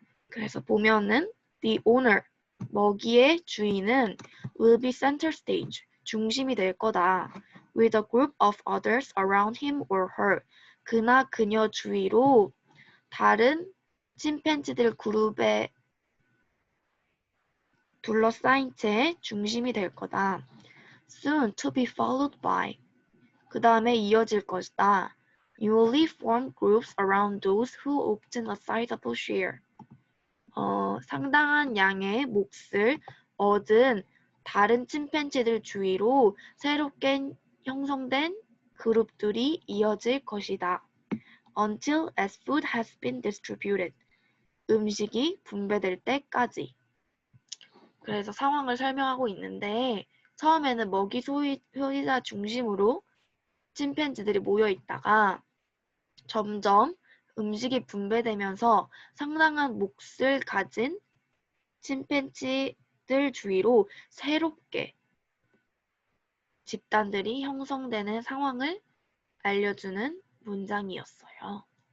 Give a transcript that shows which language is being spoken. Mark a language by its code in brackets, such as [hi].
[ko] 그래서 보면은 [en] the owner, [ko] 먹이의 주인은 [en] will be center stage, [ko] 중심이 될 거다. [en] with a group of others around him or her, [ko] 그나 그녀 주위로 다른 침팬지들 그룹에 둘러싸인 채 중심이 될 거다. [en] soon to be followed by, [ko] 그 다음에 이어질 것이다. [en] Newly formed groups around those who obtain a sizable share. [ko] 상당한 양의 몫을 얻은 다른 침팬지들 주위로 새롭게 형성된 그룹들이 이어질 것이다. [en] Until as food has been distributed. [ko] 음식이 분배될 때까지. 그래서 상황을 설명하고 있는데 처음에는 먹이 소비자 중심으로 침팬지들이 모여 있다가 점점 음식이 분배되면서 상당한 몫을 가진 침팬지들 주위로 새롭게 집단들이 형성되는 상황을 알려주는 문장이었어요.